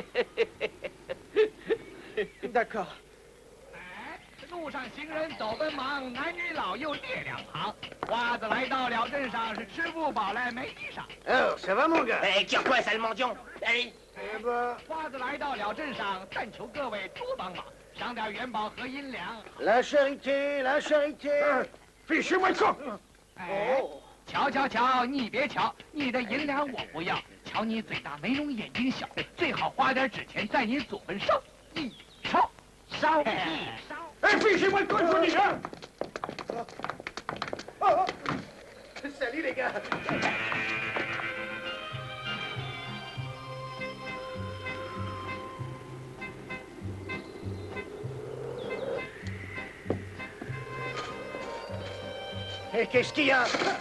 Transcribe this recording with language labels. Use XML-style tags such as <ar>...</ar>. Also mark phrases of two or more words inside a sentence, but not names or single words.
<fr>D'accord.</fr> <zh>路上行人走奔忙，男女老幼列两旁。花子来到了镇上，是吃不饱来没衣裳。</zh> <fr>Oh, ça va, mon gars? Eh, tire quoi, sale mendiant? Allez. Eh ben...</fr> <zh>花子来到了镇上，但求各位多帮忙，赏点元宝和银两。</zh> <fr>La charité, la charité. Fichez-moi le camp.</fr> <zh>哎，瞧，你别瞧，你的银两我不要，瞧你嘴大没容，眼睛小，最好花点纸钱在你祖坟烧一烧。</zh> <fr>Eh, fichez-moi le camp, je vous dis, hein. Oh. Salut, les gars. Et qu'est-ce qu'il y a?</fr>